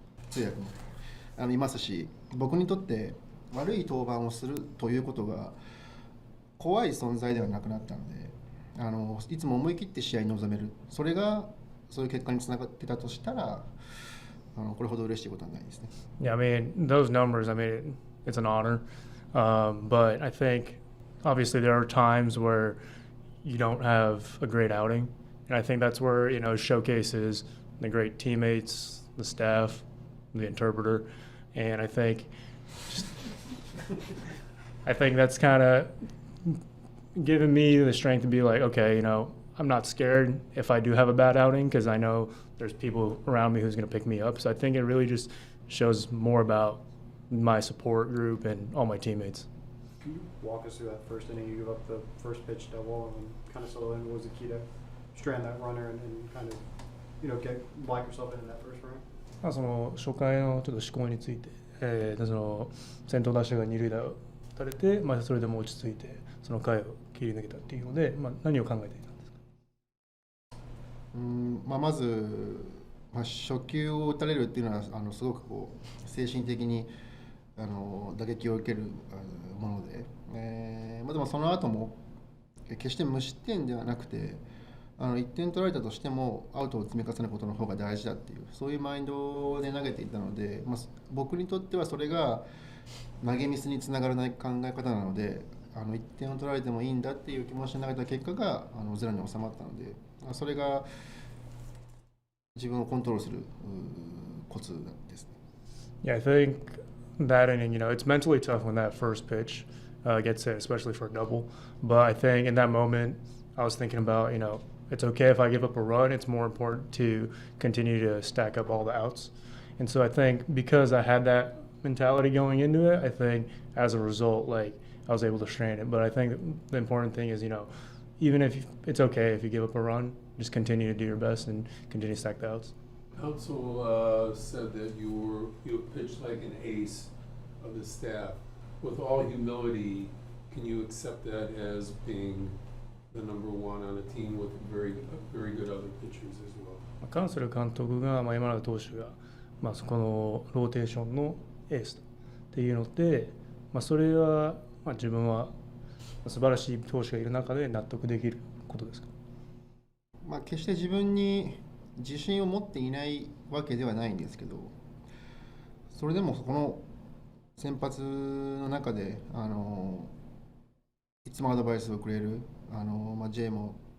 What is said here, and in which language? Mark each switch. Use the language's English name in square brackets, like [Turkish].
[Japanese] 通訳もいますし、僕にとって悪い登板をするということが怖い存在ではなくなったので、いつも思い切って試合に臨める、それがそういう結果につながってたとしたら、これほど嬉しいことはないですね。 [English] Yeah, I mean, those numbers, I mean, it's an honor. But I think, obviously, there are times where you don't have a great outing. And I think that's where, showcases the great teammates, the staff, the interpreter. And I think that's kind of given me the strength to be like, okay, I'm not scared if I do have a bad outing because I know there's people around me who's going to pick me up. So I think it really just shows more about my support group and all my teammates. Can you walk us through that first inning? You give up the first pitch double and kind of solo in. What was the key to strand that runner and kind of, lock yourself into that first round? [Japanese] その初回のちょっと思考について、その先頭打者が二塁打を打たれて、それでも落ち着いてその回を切り抜けたっていうので、何を考えていたんですか？まず、初球を打たれるっていうのはすごく精神的に打撃を受けるもので、でもその後も決して無失点ではなくて1点取られたとしてもアウトを積み重ねることの方が大事だっていうそういうマインドで投げていたので、僕にとってはそれが投げミスにつながらない考え方なので 1点を取られてもいいんだっていう気持ちで投げた結果がゼロに収まったので、それが自分をコントロールするコツですね。 [English] Yeah, I think that inning, it's mentally tough when that first pitch gets hit, especially for a double. But I think in that moment, I was thinking about, it's okay if I give up a run. It's more important to continue to stack up all the outs. And so I think because I had that mentality going into it, I think as a result, I was able to strain it. But I think the important thing is, even if it's okay if you give up a run, just continue to do your best and continue to stack the outs. Counsel said that you pitched like an ace of the staff. With all humility, can you accept that as being the number one on a team with very good other pitchers as well? [Japanese] カンセル監督が、山永投手が、そこのローテーションのエースっていうので、それは、自分は素晴らしい投手がいる中で納得できることですか？決して自分に自信を持っていないわけではないんですけど、それでもこの先発の中でいつもアドバイスをくれるJ も